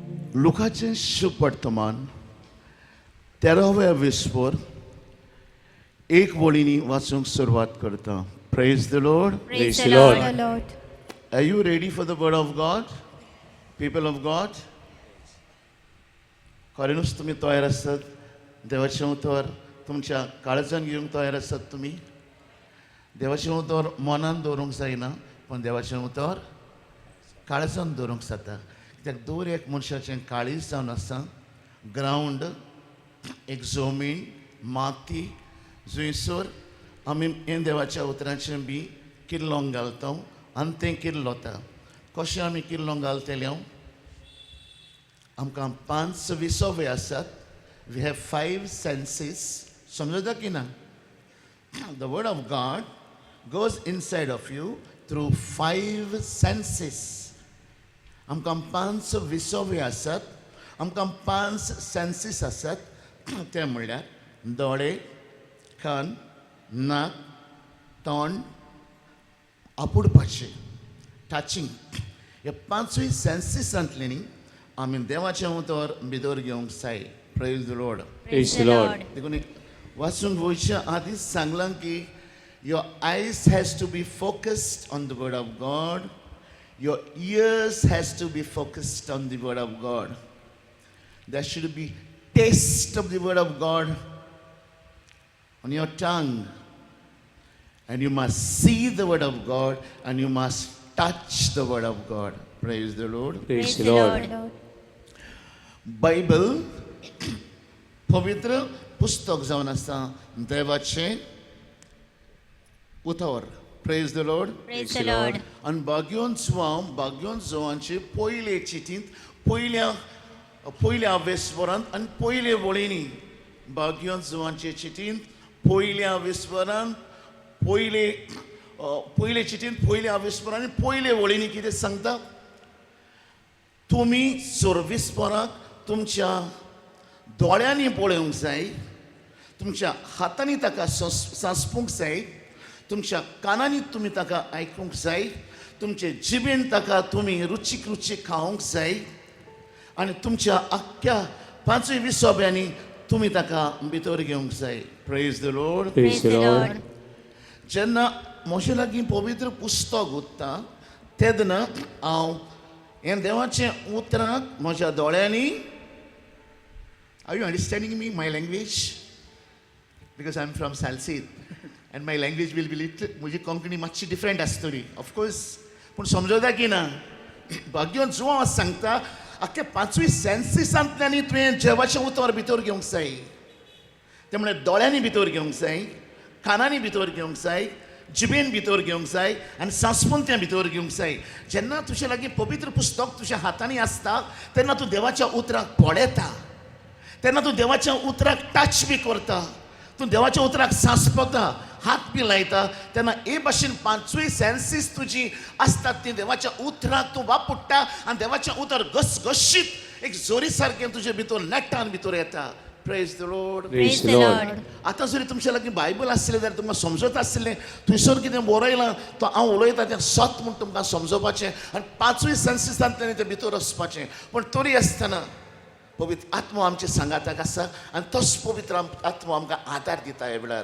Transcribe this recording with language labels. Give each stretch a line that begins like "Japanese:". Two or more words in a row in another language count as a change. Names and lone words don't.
Konkani: लुकाचें शुभ वर्तमान 13व्या विस्वर एक वळींनी वाचूंक सुरवात करता.
English: Praise the Lord. Praise the Lord. Are you ready for the word of God? People of God?
Konkani: खरेंच तुम्ही तयार आसात? देवाचें उतर तुमच्या काळजान घेवंक तयार आसात तुम्ही? देवाचें उतर मनान दवरूंक जायना, पण देवाचें उतर काळजान दवरूंक जाता. कित्याक दर एक मनशाचें काळीज जावन आसा. ग्रावंड, एक जमीन, माती, जंयसर आमी हें देवाच्या उतराचें बी किल्लोंक घालता आनी तें किल्लोता. कशें आमी किल्लोंक घालतले? आमकां 5 विसवे आसात.
English: we have 5 senses.
Konkani: समजता की ना?
English: the word of God goes inside of you through 5 senses.
Konkani: आमकां 5 विसवे आसात. आमकां 5 सेन्सीस आसात. ते म्हणल्यार दोळे, कान, नाक, तोंड, आपुडपाचें, टचिंग. हे 5 सेन्सीसांतल्यानी आमी देवाचें उतर भितर घेवंक जाय.
English: praise the Lord. Praise the Lord.
Konkani: देखून वाचूंक वयच्या आदींच सांगलां की
English: your eyes has to be focused on the word of God. Your ears has to be focused on the word of God. There should be taste of the word of God on your tongue. And you must see the word of God and you must touch the word of God. Praise the Lord. Praise the Lord.
Konkani: बायबल पवित्र पुस्तक जावन आसा देवाचें उतर.
English: praise the Lord. Praise the Lord.
Konkani: आनी बाग्योन जोवांचे पयले चिठींत पयल्या विस्वरांत आनी पयले वळींनी बाग्योन जोवांचे चिठींत पयल्या विस्वरांत पयले चिठींत पयल्या विस्वरांत आनी पयले वळींनी कितें सांगता? तुमी विस्वराक तुमच्या दोळ्यांनी पळोवंक जाय, तुमच्या हातांनी ताका सांसपूंक जाय, तुमच्या कानांनी तुमी ताका आयकूंक जाय, तुमचे जिबेन ताका तुमी रुचीक रुचीक खावंक जाय आनी तुमच्या आख्या 5 विसोब्यांनी तुमी ताका भितर घेवंक जाय.
English: praise the Lord. Praise the Lord.
Konkani: जेन्ना म्हजे लागीं पवित्र पुस्तक उरता तेन्ना हांव हें देवाचें उतराक म्हज्या दोळ्यांनी.
English: Are you understanding me, my language? Because I'm from Salsit and my language will be little,
Konkani: म्हजी कोंकणी मातशी डिफरंट आसतली
English: of course,
Konkani: पूण समजता की ना? भाग्योन जो सांगता आख्या 5 सेन्सीसांतल्यानी तुवें देवाचें उतर भितर घेवंक जाय. ते म्हणल्यार दोळ्यांनी भितर घेवंक जाय, कानांनी भितर घेवंक जाय, जिबेन भितर घेवंक जाय आनी सांसपून तें भितर घेवंक जाय. जेन्ना तुजे लागीं पवित्र पुस्तक तुज्या हातांनी आसता तेन्ना तूं देवाच्या उतराक पळयता, तेन्ना तूं देवाच्या उतराक टच बी करता, तूं देवाच्या उतराक सांसपता, हात बी लायता. तेन्ना हे भाशेन 5 सेन्सीस तुजी आसतात ती देवाच्या उतराक तूं वापरता आनी देवाचें उतर घसघशीत एक जोरी सारकें तुजे भितर नेटान भितर येता.
English: प्रेज द लॉर्ड. Praise the Lord.
Konkani: आतां जरी तुमच्या लागीं बायबल आसलें जाल्यार तुमकां समजत आसलें थंयसर कितें बरयलां तो हांव उलयतां तें सत म्हूण तुमकां समजोवपाचें आनी 5 सेन्सीसांतल्यान तें भितर वचपाचें. पूण तरी आसतना पवित्र आत्मा आमच्या सांगाताक आसा आनी तोच पवित्र आत्मा आमकां आदार दिता ह्या वेळार.